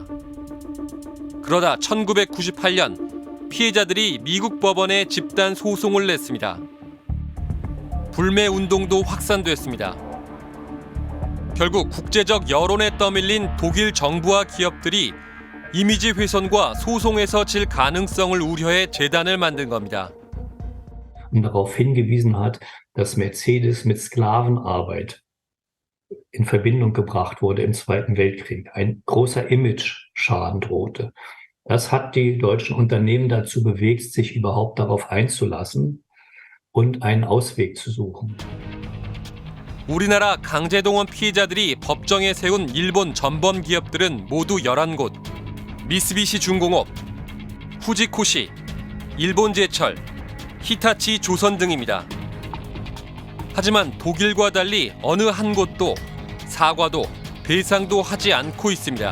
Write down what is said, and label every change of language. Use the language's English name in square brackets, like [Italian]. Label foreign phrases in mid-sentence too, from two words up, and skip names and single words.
[Korean] 그러다 1998년 피해자들이 미국 법원에 집단 소송을 냈습니다. 불매 운동도 확산됐습니다. 결국 국제적 여론에 떠밀린 독일 정부와 기업들이 이미지 훼손과 소송에서 질 가능성을 우려해 재단을 만든 겁니다. [German] Und darauf hingewiesen hat, dass Mercedes mit Sklavenarbeit in Verbindung gebracht wurde im Zweiten Weltkrieg. Ein großer Image-Schaden drohte. Das hat die deutschen Unternehmen dazu bewegt, sich überhaupt darauf einzulassen und einen Ausweg zu suchen. [Korean] 우리나라 강제동원 피해자들이 법정에 세운 일본 전범 기업들은 모두 11곳. 미쓰비시 중공업, 후지코시, 일본제철, 히타치 조선 등입니다. 하지만 독일과 달리 어느 한 곳도 사과도 배상도 하지 않고 있습니다.